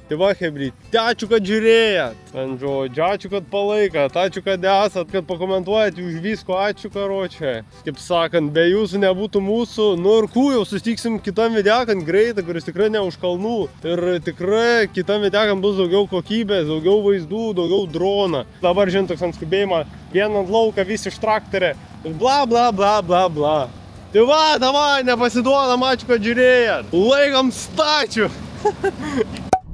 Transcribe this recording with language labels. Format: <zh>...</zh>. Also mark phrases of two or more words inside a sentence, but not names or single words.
<lt>Tai va, hebryt, ačiū, kad žiūrėjot, ačiū, kad palaikat, ačiū, kad esat, kad pakomentuojat, už visko ačiū, karočiai. Kaip sakant, be jūsų nebūtų mūsų, ir jau susitiksim kitam videokant greitai, kuris tikrai ne už kalnų. Ir tikrai kitam videokant bus daugiau kokybės, daugiau vaizdų, daugiau droną. Dabar žinot, toks ant skubėjimą, vien ant lauką visi iš traktorė, bla bla bla bla bla. Tai va, davai, nepasiduodam, ačiū, kad žiūrėjot. Laikom stačių.</lt>